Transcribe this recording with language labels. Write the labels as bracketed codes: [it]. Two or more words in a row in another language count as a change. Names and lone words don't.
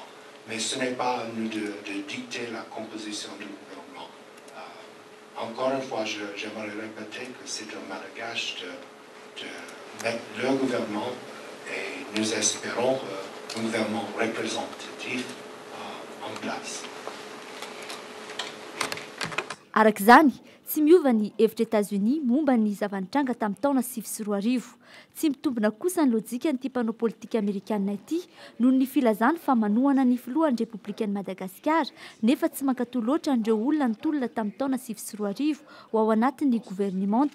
[fr] Mais ce n'est pas à nous de dicter la composition du gouvernement. Encore une fois, j'aimerais répéter que c'est un malgache de mettre le gouvernement et nous espérons un gouvernement représentatif en place. [mg] Arak'izany, tsy miova ny hevitra États-Unis momba ny zavanitranga tamin'ny taona 2010. Tsy mitombina kosa ny lojika ny mpanao politika amerikanina ity noho ny filazany fa manohana ny filohan'ny Républicaine Madagasikara nefa tsy mankatoa loatra andreo olona nitolona tamin'ny taona 2010 ho ao anatin'ny gouvernement.